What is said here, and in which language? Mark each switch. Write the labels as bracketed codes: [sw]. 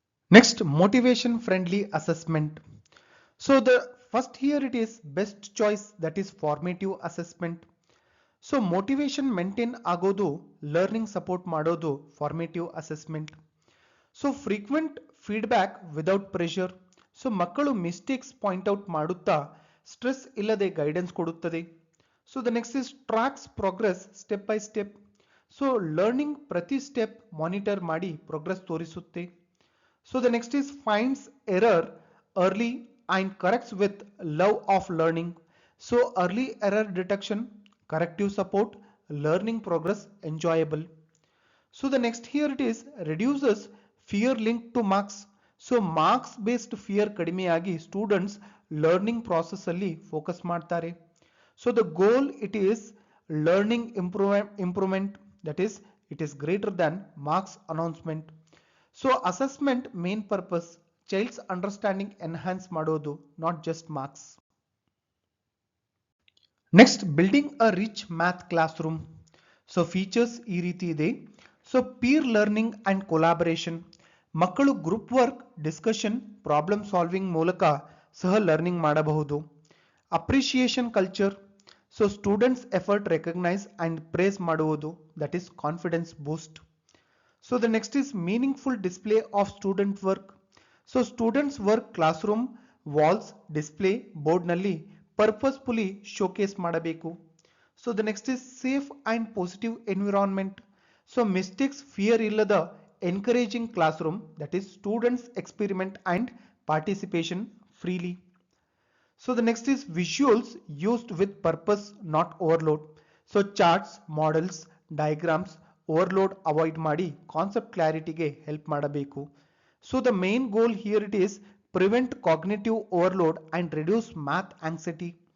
[en] Next, motivation friendly assessment. So the first here it is best choice, that is formative assessment. [kn] So motivation maintain ಆಗೋದು, learning support ಮಾಡೋದು formative assessment. So frequent feedback without pressure. So ಮಕ್ಕಳು mistakes point out ಮಾಡುತ್ತಾ stress ಇಲ್ಲದೆ guidance ಕೊಡುತ್ತದೆ. [en] So the next is tracks progress step by step. [kn] So learning ಪ್ರತಿ step monitor ಮಾಡಿ progress ತೋರಿಸುತ್ತೆ. [en] So the next is finds error early and corrects with love of learning. So early error detection, corrective support, learning progress enjoyable. So the next here it is reduces fear linked to marks. [kn] So marks based fear ಕಡಿಮೆಯಾಗಿ students learning process ಅಲ್ಲಿ focus ಮಾಡ್ತಾರೆ. [en] So the goal it is learning improvement, that is it is greater than marks announcement. So assessment main purpose child's understanding enhance ಮಾಡೋದು, not just marks. Next, building a rich math classroom. [kn] So features ಈ ರೀತಿ ಇದೆ. [en] So peer learning and collaboration, [kn] ಮಕ್ಕಳು group work, discussion, problem solving ಮೂಲಕ ಸಹ learning ಮಾಡಬಹುದು. Appreciation culture, so students effort recognise and praise ಮಾಡುವುದು, [en] That is confidence boost. [kn] So the next is meaningful display of student work. So students work class room, walls, display, ಬೋರ್ಡ್ನಲ್ಲಿ purposefully showcase ಮಾಡಬೇಕು. So the next is safe and positive environment. So mistakes fear ಇಲ್ಲದ encouraging class room, that is students experiment and participation freely. [en] So the next is visuals used with purpose, not overload. So charts, models, diagrams, overload avoid ಮಾಡಿ concept ಕ್ಲಾರಿಟಿಗೆ help ಮಾಡಬೇಕು. So the main goal here it is prevent cognitive overload and reduce math anxiety.